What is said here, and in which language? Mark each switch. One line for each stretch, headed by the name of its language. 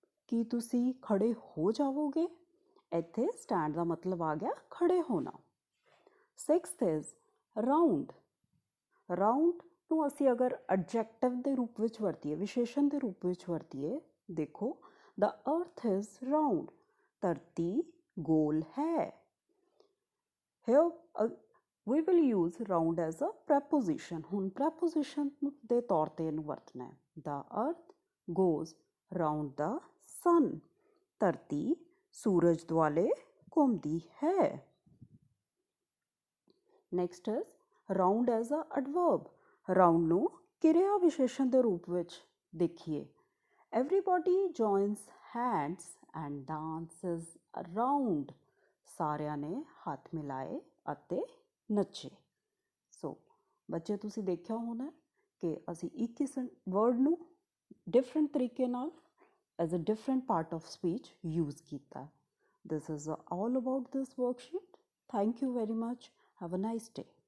Punjabi: ਕੀ ਤੁਸੀਂ ਖੜੇ ਹੋ ਜਾਵੋਗੇ. ਇੱਥੇ ਸਟੈਂਡ ਦਾ ਮਤਲਬ ਆ ਗਿਆ ਖੜੇ ਹੋਣਾ.
English: Sixth is round.
Punjabi: ਰਾਊਂਡ ਨੂੰ ਅਸੀਂ ਅਗਰ ਐਡਜੈਕਟਿਵ ਦੇ ਰੂਪ ਵਿੱਚ ਵਰਤੀਏ ਵਿਸ਼ੇਸ਼ਣ ਦੇ ਰੂਪ ਵਿੱਚ ਵਰਤੀਏ ਦੇਖੋ
English: The earth is round.
Punjabi: ਧਰਤੀ ਗੋਲ ਹੈ.
English: Here we will use round as a preposition.
Punjabi: ਹੁਣ preposition ਦੇ ਤੌਰ ਤੇ ਇਹਨੂੰ ਵਰਤਣਾ ਹੈ.
English: The earth goes round the sun.
Punjabi: ਧਰਤੀ ਸੂਰਜ ਦੁਆਲੇ ਘੁੰਮਦੀ ਹੈ.
English: Next is round as a adverb.
Punjabi: Round ਨੂੰ ਕਿਰਿਆ ਵਿਸ਼ੇਸ਼ਣ ਦੇ ਰੂਪ ਵਿੱਚ ਦੇਖੀਏ.
English: Everybody joins hands and dances around.
Punjabi: ਸਾਰਿਆਂ ਨੇ ਹੱਥ ਮਿਲਾਏ ਅਤੇ ਨੱਚੇ. ਸੋ ਬੱਚੇ ਤੁਸੀਂ ਦੇਖਿਆ ਹੋਣਾ ਕਿ ਅਸੀਂ ਇੱਕ ਹੀ ਵਰਡ ਨੂੰ ਡਿਫਰੈਂਟ ਤਰੀਕੇ ਨਾਲ
English: as a different part of speech use ਕੀਤਾ. This is all about this worksheet. Thank you very much. Have a nice day.